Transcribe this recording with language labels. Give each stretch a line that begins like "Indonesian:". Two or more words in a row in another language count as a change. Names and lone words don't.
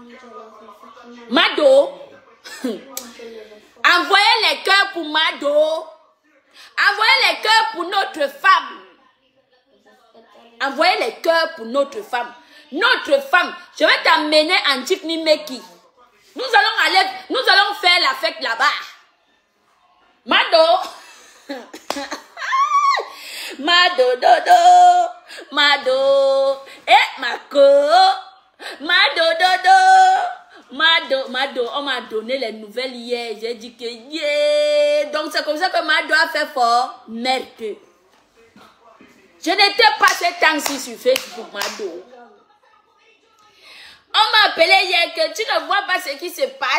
French: Mado, envoyez les cœurs pour Mado. Envoyez les cœurs pour notre femme. Envoyez les cœurs pour notre femme. Notre femme, je vais t'amener en Tchikni-Meki. Nous allons faire la fête là-bas. Mado. Mado, dodo. Mado. Eh, Mako. Mado, dodo. Mado, on m'a donné les nouvelles hier. J'ai dit que yeah. Donc c'est comme ça que Mado a fait fort. Merde. Je n'étais pas ces temps-ci sur Facebook, Mado. On m'a appelé hier que tu ne vois pas ce qui se passe.